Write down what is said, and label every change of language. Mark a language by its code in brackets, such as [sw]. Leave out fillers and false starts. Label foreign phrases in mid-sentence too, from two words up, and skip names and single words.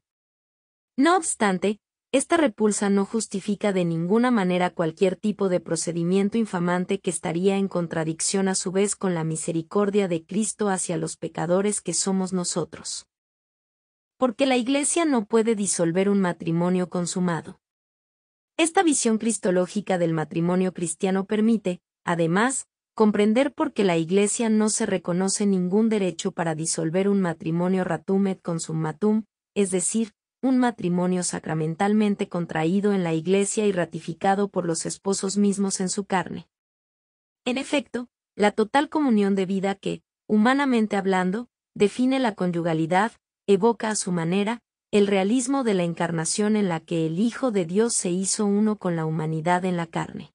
[es] No obstante, esta repulsa no justifica de ninguna manera cualquier tipo de procedimiento infamante que estaría en contradicción a su vez con la misericordia de Cristo hacia los pecadores que somos nosotros. Porque la Iglesia no puede disolver un matrimonio consumado. Esta visión cristológica del matrimonio cristiano permite, además, comprender por qué la Iglesia no se reconoce ningún derecho para disolver un matrimonio [la] ratum et consummatum, [es] es decir, un matrimonio sacramentalmente contraído en la Iglesia y ratificado por los esposos mismos en su carne. En efecto, la total comunión de vida que, humanamente hablando, define la conyugalidad, evoca a su manera, el realismo de la encarnación en la que el Hijo de Dios se hizo uno con la humanidad en la carne.